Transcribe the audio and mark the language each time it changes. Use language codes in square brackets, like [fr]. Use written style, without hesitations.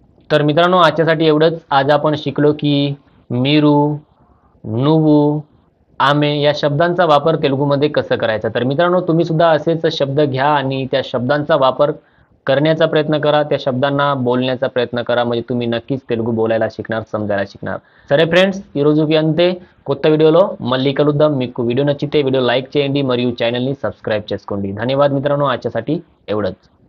[mr] तर मित्रांनो आजच्यासाठी एवढंच. आज आपण शिकलो की మీరు, నువ్వు, आमे या शब्दांचा वापर तेलुगूमध्ये कसं करायचा. तर मित्रांनो तुम्ही सुद्धा असेच शब्द घ्या आणि त्या शब्दांचा वापर करण्याचा प्रयत्न करा, त्या शब्दांना बोलण्याचा प्रयत्न करा म्हणजे तुम्ही नक्कीच तेलुगू बोलायला शिकणार, समजायला शिकणार. [te] సరే ఫ్రెండ్స్ ఈరోజుకి అంతే. కొత్త వీడియోలో మళ్ళీ కలుద్దాం. మీకు వీడియో నచ్చితే వీడియో లైక్ చేయండి మరియు ఛానల్ని సబ్స్క్రైబ్ చేసుకోండి. [mr] धन्यवाद मित्रांनो. आजच्यासाठी एवढंच.